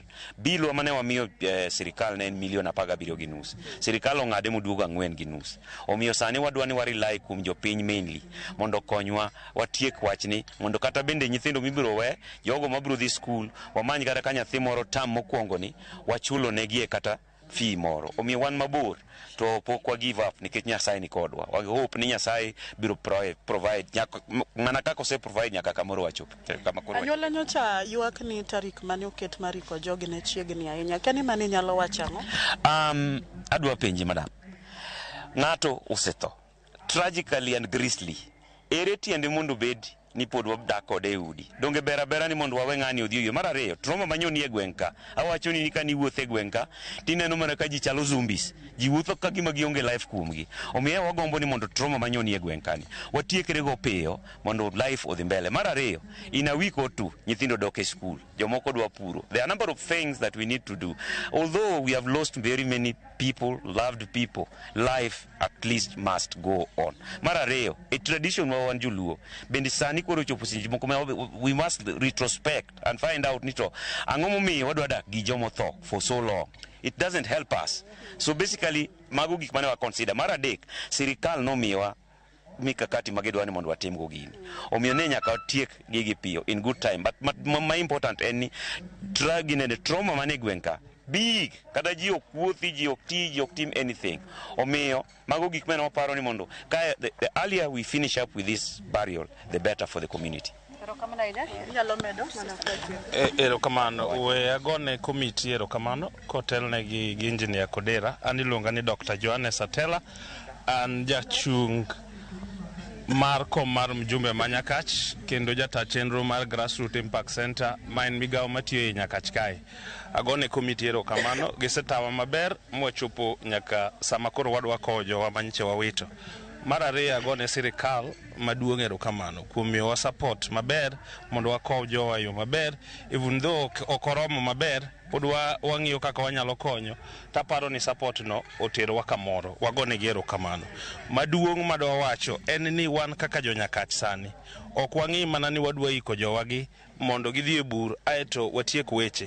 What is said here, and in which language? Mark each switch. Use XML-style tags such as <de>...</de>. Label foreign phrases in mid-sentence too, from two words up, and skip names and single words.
<luo>Bilwa mane wamiyo sirikal ne en $1.7 Sirikal ong'ade moduogo 4.5. Omiyo sani wadwa ni warilai kuom jopiny mainly mondo konywa watiek wachni, mondo kata bende nyithindo mibiro we, jogo mabiro dhi skul, wamany kata ka nyathi moro tam mokwongo ni wachulo negie kata fee moro. Omiyo wan mabor to pok wa</luo> <en>give up</en> <luo>nikech Nyasaye ni kodwa. Wa hope ni Nyasaye biro provide mana kaka ose provide nyaka kamoro wachop. Anyuola nyocha ywak ni tarik mane oket mariko jogi ne chiegni ahinya. Kani mane nyalo wacho ang'o? Adwa penji madam. Ng'ato osetho</luo> <en>tragically and grisly.</en> <luo>Ere tiende mondo bed ni pod wadak kode e udi. Donge bera ni mondo wawe ng'ani odhi. Mar ariyo, trauma manyoni e gweng' ka. Awacho ni ka niwuotho e gweng' ka, tineno mana ka ji chalo zumbis. Ji wuotho ka gima gionge life kuomgi. Omiyo wagombo ni mondo trauma manyoni e gweng' kani watiekre go piyo mondo life odhi mbele. Mar ariyo,</luo> <en>in a week or two,</en> <luo>nyithindo dok e school. Jomoko dwa puro.</luo> <en>There are a number of things that we need to do. Although we have lost very many people, loved people, life at least must go on.</en> <luo>Mar ariyo,</luo> <en>a tradition</en> <luo>wa wan joluo. Bende sani koro chopo sinji moko</luo> <en>we must retrospect and find out</en> <luo>nito ang'o momiyo wadwa dak gi jomo tho</luo> <en>for so long. It doesn't help us. So basically</en> <luo>mago gik mane wa</luo> <en>consider.</en> <luo>Mar adek, sirikal nomiwa mikakati magedwa ni mondo watim go gini. Omiyo ne nyaka tiek gigi piyo</luo> <en>in good time. But my important any drug in the trauma</en> <luo>mane gwenka big kada ji ok wuothi, ji ok ti, ji ok tim anything. Omiyo mago gik mane waparo ni mondo</luo> <en>the earlier we finish up with this burial, the better for the community.</en> <luo>Erokamano we agone committee erokamano kotelne gi engineer Kodera an iluonga ni Dr. Johannes Atela an jachung mar kom mar mjumbe ma Nyakach kendo jata chenro mar Grassroots Impact Center ma en migawo matiyo e Nyakach kae. Agone committee erokamano gisetawa maber mwachopo nyaka sama koro wadwa kowo jowa manyiche wawito. Mar ariyo agone sirikal maduong' erokamano kuom miyowa support maber mondo wakow jowa yo maber,</luo> <en>even though</en> <luo>ok oromo maber pod wang'iyo kaka wanyalo konyo. Taparo ni support no oterowa kamoro, wagone gi erokamano. Maduong' madwa wacho en ni wan kaka jo Nyakach sani ok wang'i mana ni wadwa iko jowagi mondo gidhi e bur aeto watiek weche.</luo>